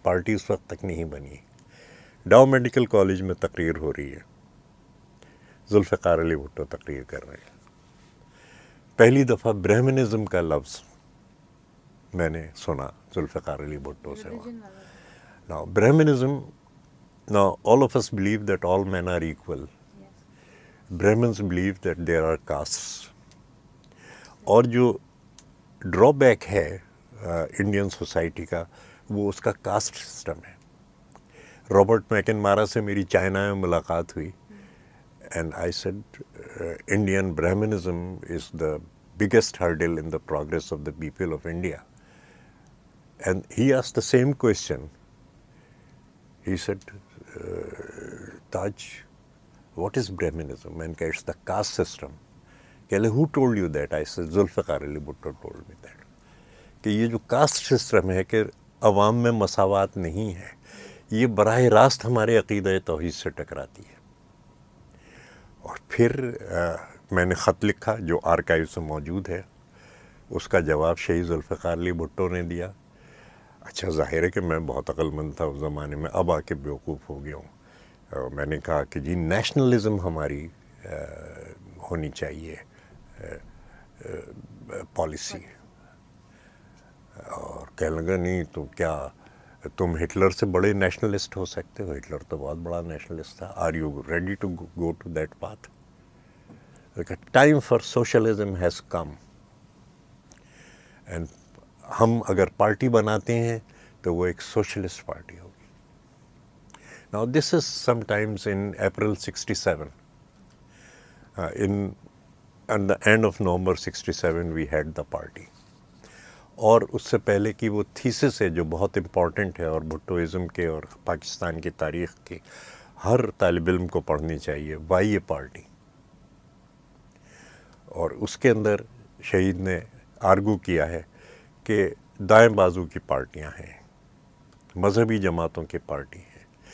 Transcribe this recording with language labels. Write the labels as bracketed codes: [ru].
[ur] Party اس وقت تک نہیں بنی. ڈاؤ میڈیکل کالج میں تقریر ہو رہی ہے, ذوالفقار علی بھٹو تقریر کر رہے ہیں. پہلی دفعہ برہمنزم کا لفظ میں نے سنا ذوالفقار علی بھٹو سے وہاں. [en] Now Brahmanism, now all of us believe that all men are equal. Brahmins believe that there are castes. [ur] اور جو ڈرا بیک ہے انڈین سوسائٹی کا وہ اس کا کاسٹ سسٹم ہے. رابرٹ میکن مارا سے میری چائنا میں ملاقات ہوئی [en] And I said Indian Brahminism is the biggest hurdle in the progress of the people of India. And he asked the same question. He said, Taj, what is Brahminism? And it's the caste system. Who told you that? I said, Zulfiqar Ali Bhutto told me that. [ur] کہ یہ جو caste system ہے کہ عوام میں مساوات نہیں ہے, یہ براہ راست ہمارے عقیدہ توحید سے ٹکراتی ہے. اور پھر میں نے خط لکھا جو آرکائیو سے موجود ہے, اس کا جواب شہید ذوالفقار علی بھٹو نے دیا. اچھا ظاہر ہے کہ میں بہت عقل مند تھا اس زمانے میں, اب آ کے بیوقوف ہو گیا ہوں. میں نے کہا کہ جی نیشنلزم ہماری ہونی چاہیے پالیسی. اور کہنے لگا نہیں تو کیا تم ہٹلر سے بڑے نیشنلسٹ ہو سکتے ہو؟ ہٹلر تو بہت بڑا نیشنلسٹ تھا. [en] Are you ready to go to that path? Time for socialism has come. [ur] And ہم اگر پارٹی بناتے ہیں تو وہ ایک سوشلسٹ پارٹی ہوگی. [en] Now this is sometimes in April 67 in at the end of November 67 we had the party. [ur] اور اس سے پہلے کی وہ تھیسس ہے جو بہت امپورٹنٹ ہے اور بھٹوازم کے اور پاکستان کی تاریخ کی ہر طالب علم کو پڑھنی چاہیے. [en] Why a party? [ur] اور اس کے اندر شہید نے آرگو کیا ہے کہ دائیں بازو کی پارٹیاں ہیں، مذہبی جماعتوں کی پارٹی ہیں.